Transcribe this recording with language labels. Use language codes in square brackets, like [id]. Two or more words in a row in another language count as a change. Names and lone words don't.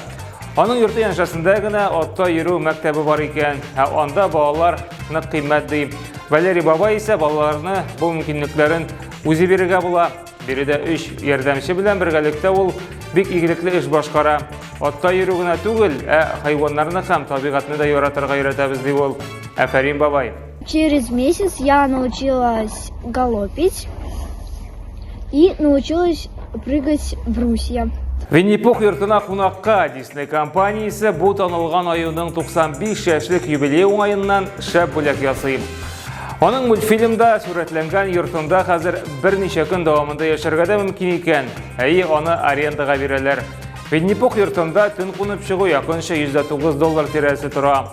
[tt] Аның йорты яншасында гына атта йөрү мәктәбе бар икән, анда балалар нык кыйммәт ди. Валерий бабай исә балаларны бу мөмкинлекләрен үзе бирергә була. Биредә 3 ярдәмче белән бергәлектә ул бик игелекле эш башкара. Атта йөрү генә түгел, хайваннарны һәм табигатны да яратырга өйрәтәбез ди ул. Афәрин бабай. [ru] Через месяц я научилась галопить и научилась прыгать в брусья. [tt] Винни-Пух йортына кунакка Disney компаниясе бу танылган аюның 95 яшьлек юбилей уңаеннан шәп бүләк ясый. Аның мультфильмда сурәтләнгән йортында хәзер берничә көн дәвамында яшәргә дә мөмкин икән. Аны арендага бирәләр. Винни-Пух йортында төн кунып чыгу якынча $109 тирәсе тора.